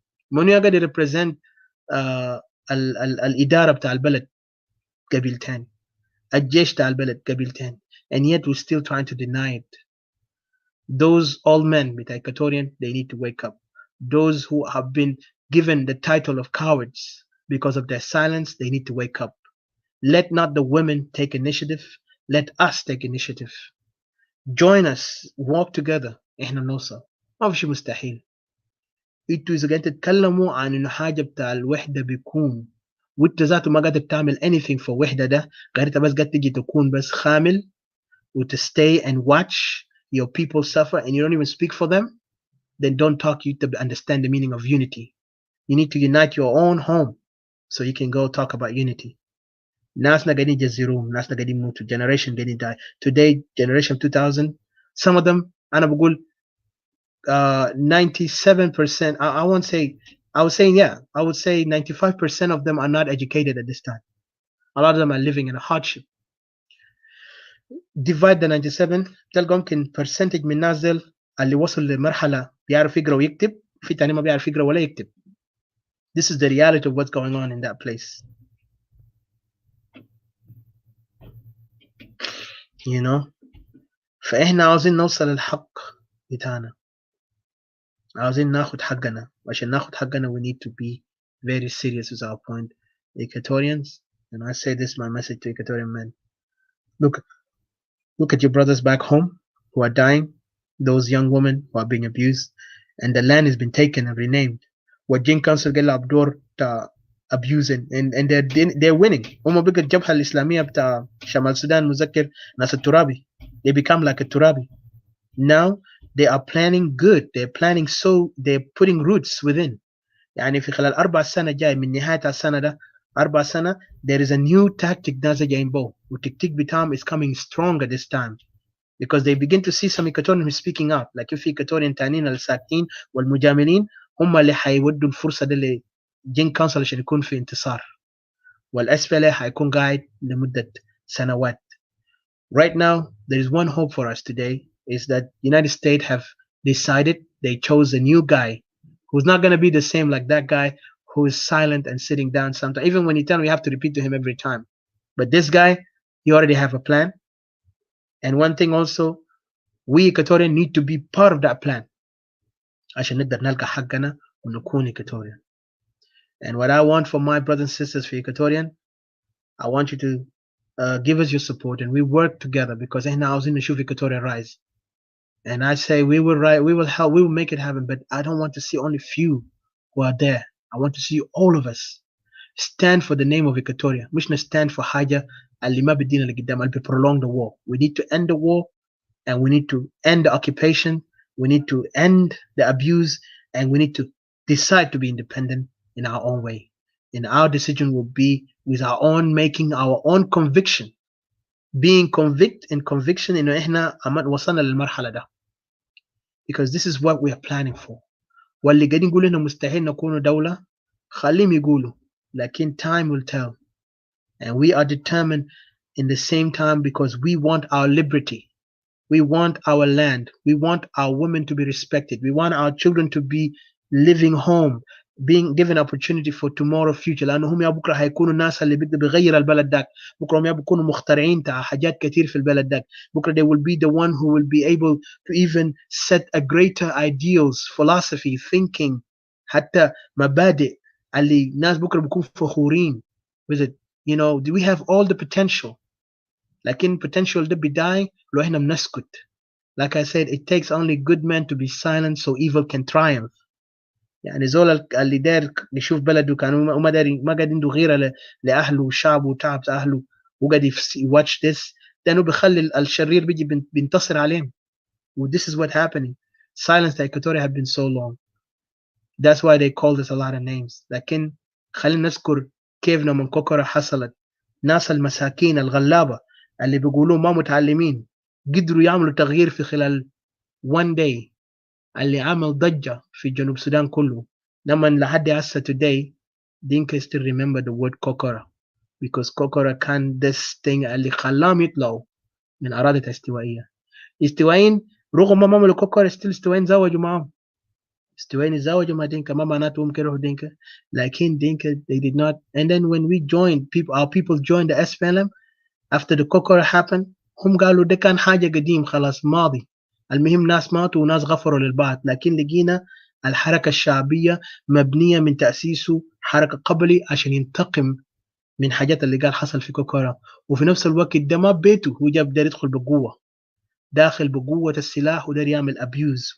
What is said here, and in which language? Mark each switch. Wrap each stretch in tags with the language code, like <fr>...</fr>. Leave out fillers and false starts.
<ar>منو يقدر يريبريزنت الإدارة بتاع البلد؟ قبيلتين. الجيش بتاع البلد قبيلتين.</ar> <en>And yet we're still trying to deny it. Those old men بتاع Equatorian, they need to wake up. Those who have been given the title of cowards because of their silence, they need to wake up. Let not the women take initiative. Let us take initiative. Join us. Walk together.</en> <ar>احنا نوصل. ما في شيء مستحيل. انتوا اذا قاعدين تتكلموا عن انه حاجه بتاع الوحده بيكون وانت ذاته ما قادر تعمل</ar> <en>anything for</en> <ar>وحده ده, قاعد بس قاعد تجي تكون بس خامل</ar> <en>to stay and watch your people suffer and you don't even speak for them, then don't talk you to understand the meaning of unity. You need to unite your own home so you can go talk about unity.</en> <ar>ناسنا قاعدين يجزروهم, ناسنا قاعدين يموتوا, generation قاعدين die.</ar> <en>Today generation 2000, some of them</en> <ar>أنا بقول</ar> <en>97%, I won't say, I was saying I would say 95% of them are not educated at this time. A lot of them are living in a hardship.</en> <ar>Divide the 97 تلقى ممكن percentage من الناس دول اللي وصل لمرحلة بيعرف يقرأ ويكتب, في تاني ما بيعرف يقرأ ولا يكتب.</ar> <en>This is the reality of what's going on in that place.</en> <ar>You know, فإحنا عاوزين نوصل للحق بتاعنا, عاوزين ناخد حقنا, وعشان ناخد حقنا</ar> <en>we need to be very serious with our point. Equatorians, and I say this my message to Equatorian men, look at your brothers back home who are dying, those young women who are being abused, and the land has been taken and renamed. What Jin Council قال abdor ta abusing, and they're winning.</en> <ar>هم بقى الجبهة الإسلامية بتاع شمال السودان مذكر ناس الترابي,</ar> <en>they become like a turabi. Now they are planning good, they're planning, so they're putting roots within.</en> <ar>يعني في خلال 4 سنة جاي من نهاية السنة ده 4 سنة,</ar> <en>there is a new tactic</en> <ar>نازل جايين بو, والتكتيك بتاعهم</ar> <en>is coming stronger this time, because they begin to see some Equatorians who speaking out, like</en> <ar>في Equatorian تانيين الساكتين والمجاملين هم اللي حيودوا الفرصة دي لجين كونسل عشان يكون في انتصار, والأسفل حيكون قاعد لمدة سنوات.</ar> <en>Right now, there is one hope for us today, is that United States have decided, they chose a new guy who's not going to be the same like that guy who is silent and sitting down sometimes. Even when you tell him, you have to repeat to him every time. But this guy, he already have a plan. And one thing also, we Equatorian need to be part of that plan.</en> <ar>عشان نقدر نلقى حقنا ونكون Equatorian.</ar> <en>And what I want for my brothers and sisters for Equatorian, I want you to give us your support, and we work together, because</en> <ar>احنا عاوزين نشوف</ar> <en>Equatorian rise. And I say we will help, we will make it happen, but I don't want to see only few who are there. I want to see all of us stand for the name of Equatoria.</en> <ar>مش</ar> <en>stand for</en> <ar>حاجة اللي ما بدينا لقدام, اللي</ar> <en>prolong the war. We need to end the war, and we need to end the occupation. We need to end the abuse, and we need to decide to be independent in our own way. And our decision will be with our own making, our own conviction. Being convict and conviction</en> <ar>إنه إحنا وصلنا للمرحلة ده.</ar> <en>because this is what we are planning for.</en> <ar>واللي قاعدين يقولوا إنه مستحيل نكون دولة خليهم يقولوا، لكن</ar> <en>time will tell. And we are determined in the same time because we want our liberty. We want our land. We want our women to be respected. We want our children to be living home, being given opportunity for tomorrow future.</en> <ar>لأنه هم يا بكرة هيكونوا الناس اللي بده بيغير البلد داك. بكرة هم يا بيكونوا مخترعين تاع حاجات كتير في البلد داك.</ar> <en>بكرة they will be the one who will be able to even set a greater ideals, philosophy, thinking,</en> <ar>حتى مبادئ اللي الناس بكرة بيكونوا فخورين</ar> <en>with it. You know, we have all the potential.</en> <ar>لكن potential ده بيداي لو احنا بنسكت.</ar> <en>Like I said, it takes only good men to be silent so evil can triumph.</en> <ar>يعني زول اللي داير يشوف بلده كانوا ما داري ما قاعد عنده غيره لاهله وشعبه وتعب اهله وقاعد</ar> <en>watch this،</en> <ar>لانه بيخلي الشرير بيجي بينتصر عليهم.</ar> <en>This is what happening. Silence the Equatorial have been so long. That's why they called us a lot of names.</en> <ar>لكن خلينا نذكر كيف لما كوكورا حصلت، ناس المساكين الغلابه اللي بيقولوا ما متعلمين قدروا يعملوا تغيير في خلال</ar> <en>one day</en> <ar>اللي عمل ضجة في جنوب السودان كله. لما لحد هسه</ar> <en>today Dinka still remember the word Kokora because Kokora</en> <ar>كان</ar> <en>this thing</en> <ar>اللي خلاهم يطلعوا من أراضي الاستوائية. استوائيين رغم ما عملوا كوكورا still استوائيين زوجوا معهم. استوائيين زوجوا مع دينكا ما معناته هم كرهوا دينكا، لكن دينكا</ar> <en>they did not. And then when we joined, our people joined the SPLM after the Kokora happened.</en> <ar>هم قالوا ده كان حاجة قديم خلاص ماضي. المهم ناس ماتوا وناس غفروا للبعض، لكن لقينا الحركة الشعبية مبنية من تأسيسه حركة قبلي عشان ينتقم من حاجات اللي قال حصل في كوكورا. وفي نفس الوقت ده ما بيته، هو جاب داير يدخل بقوة، داخل بقوة السلاح وداير يعمل abuse.</ar>